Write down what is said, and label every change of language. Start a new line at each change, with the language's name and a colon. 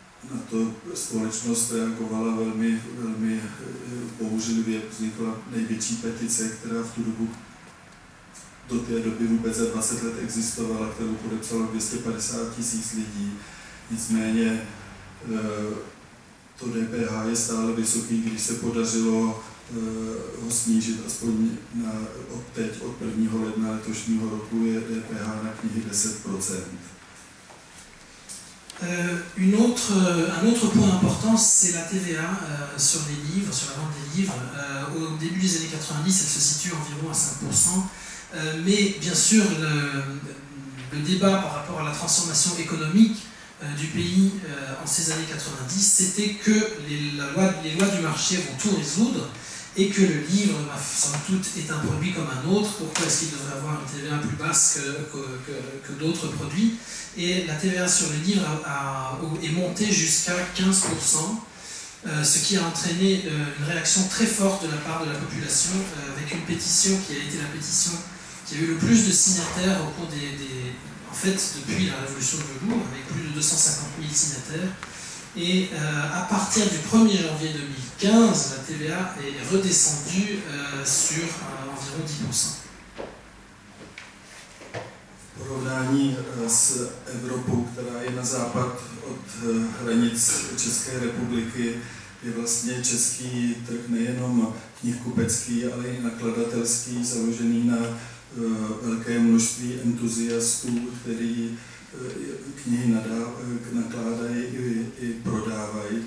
Czech: Na to společnost reagovala velmi bouřlivě, vznikla největší petice, která v tu dobu do té doby vůbec za 20 let existovala, kterou podepsalo 250 000 lidí. Nicméně to DPH je stále vysoký, když se podařilo ho snížit aspoň od 1. ledna letošního roku je DPH na knihy 10%.
French: Un autre point important, c'est la TVA sur les livres, sur la vente des livres. Au début des années 90, elle se situe environ à 5%. Mais bien sûr, le débat par rapport à la transformation économique du pays en ces années 90, c'était que les lois du marché vont tout résoudre et que le livre, somme toute, est un produit comme un autre. Pourquoi est-ce qu'il devrait avoir une TVA plus basse que d'autres produits? Et la TVA sur le livre est montée jusqu'à 15%, ce qui a entraîné une réaction très forte de la part de la population, avec une pétition qui a été la pétition qui a eu le plus de signataires au cours en fait, depuis la révolution de velours, avec plus de 250 000 signataires. Et à partir du 1er janvier 2015, la TVA est redescendue sur environ 10%.
Czech: Porovnání s Evropou, která je na západ od hranic České republiky, je vlastně český trh nejenom knihkupecký, ale i nakladatelský, založený na velké množství entuziastů, který knihy nakládají i prodávají.